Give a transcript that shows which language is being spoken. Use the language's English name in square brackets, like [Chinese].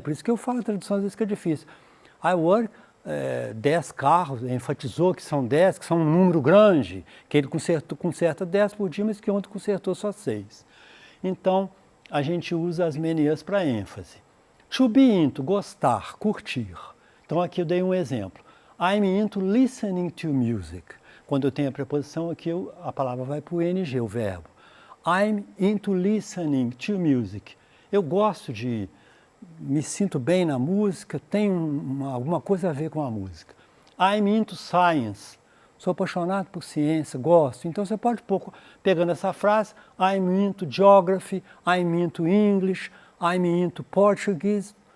[Portuguese] Por isso que eu falo a tradução às vezes que é difícil. [English] I work 10 [Portuguese] carros, enfatizou que são 10, que são um número grande, que ele conserta 10 por dia, mas que ontem consertou só 6. Então, a gente usa as many as para ênfase. [English] To be into, [Portuguese] gostar, curtir. Então, aqui eu dei um exemplo. [English] I'm into listening to music. [Portuguese] Quando eu tenho a preposição aqui, a palavra vai para o ing, o verbo. [English] I'm into listening to music. [Portuguese] Eu gosto me sinto bem na música, tem alguma coisa a ver com a música. [English] I'm into science. [Portuguese] Sou apaixonado por ciência, gosto. Então você pode pegando essa frase, [English] I'm into geography, I'm into English, I'm into Portuguese.